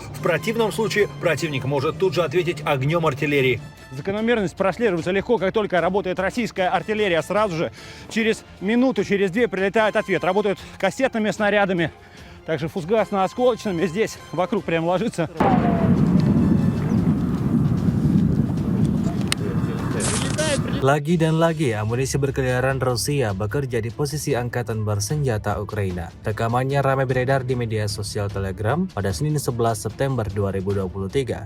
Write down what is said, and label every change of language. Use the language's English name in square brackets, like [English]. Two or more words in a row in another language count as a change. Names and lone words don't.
[Russian] В противном случае противник может тут же ответить огнем артиллерии. Закономерность прослеживается легко, как только работает российская артиллерия. Сразу же через минуту, через две прилетает ответ. Работают кассетными снарядами, также фугасно-осколочными. Здесь вокруг прям ложится. [Indonesian] Lagi dan lagi, amunisi berkeliaran Rusia bekerja di posisi Angkatan Bersenjata Ukraina. Rekamannya ramai beredar di media sosial Telegram pada Senin 11 September 2023.